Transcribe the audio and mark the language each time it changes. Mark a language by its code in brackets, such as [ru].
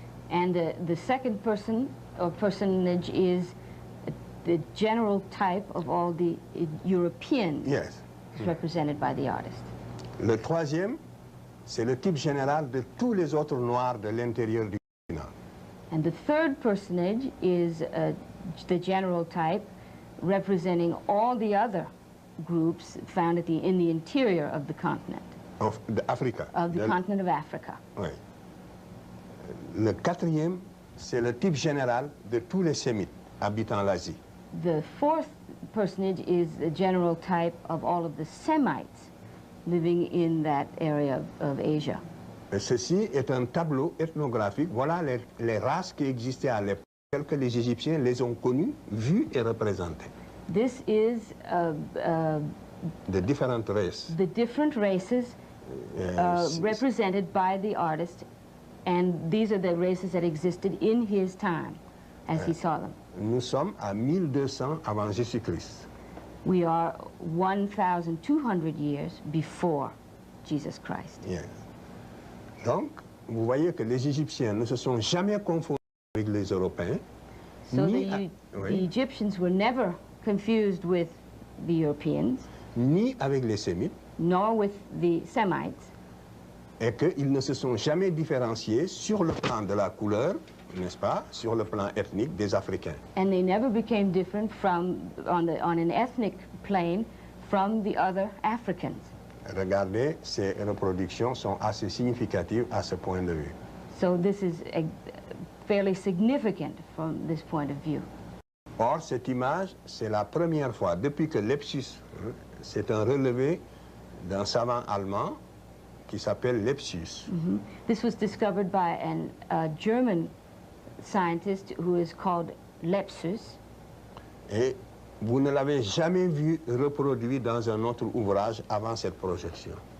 [en] And the second person or personage is the general type of all the Europeans Yes. represented by the artist. [fr] Le troisième, c'est le type général de tous les autres Noirs de l'intérieur du continent. [en] And the third personage is the general type representing all the other groups found in the interior of the continent. Of Africa. Of the continent of Africa. [fr] Oui. Le quatrième, c'est le type général de tous les Sémites habitant l'Asie. [en] The fourth personage is the general type of all of the Semites living in that area of Asia. [fr] Et ceci est un tableau ethnographique. Voilà les races qui existaient à l'époque, telles que les Égyptiens les ont connues, vues et représentées. [en] This is [fr] De différentes races. [en] the different races represented by the artist, and these are the races that existed in his time as he saw them. [fr] Nous sommes à 1200 avant Jésus-Christ. [en] We are 1,200 years before Jesus Christ. Yes. [fr] Donc, vous voyez que les Égyptiens ne se sont jamais confondus avec les Européens. [en] So [fr] ni [en] the Egyptians were never confused with the Europeans, [fr] ni avec les Sémites, [en] nor with the Semites, [fr] et qu'ils ne se sont jamais différenciés sur le plan de la couleur, n'est-ce pas, sur le plan ethnique des Africains. [en] and they never became different on an ethnic plane from the other Africans. [fr] Regardez, ces reproductions sont assez significatives à ce point de vue. [en] So this is fairly significant from this point of view. [fr] Or, cette image, c'est la première fois, depuis que Lepsius, c'est un relevé d'un savant allemand qui s'appelle Lepsius. [en] This was discovered by a German scientist who is called Lepsius. [fr] Et vous ne l'avez jamais vu reproduit dans un autre ouvrage avant cette projection.